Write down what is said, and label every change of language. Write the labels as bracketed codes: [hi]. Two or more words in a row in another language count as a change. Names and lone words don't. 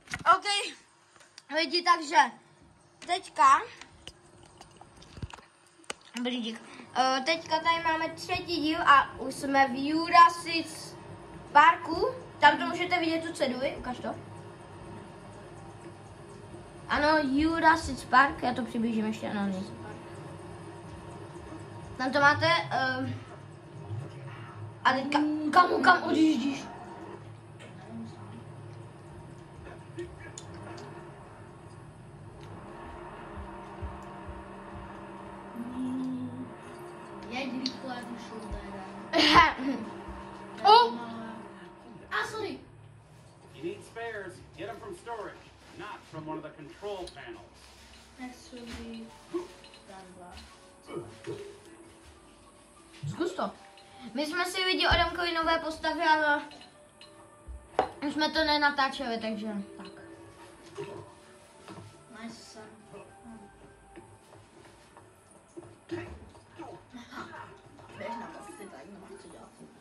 [cs] OK, lidi, takže teďka, teďka tady máme třetí díl a už jsme v Jurassic Parku. Tam to můžete vidět tu ceduli, ukaž to. Ano, Jurassic Park, já to přiblížím ještě, ano, nic. Tam to máte, a teďka, kam odjíždíš? Oh! [en] Ah, sorry. You need spares. Get them from storage, not from one of the control panels. Next will be [cs] Zkus to. My jsme si lidi Adamkovi nové postavy, ale už jsme to nenatáčeli, takže tak. [en] Nice sun. [cs] Běž na to, ty tak nemáš co dělat.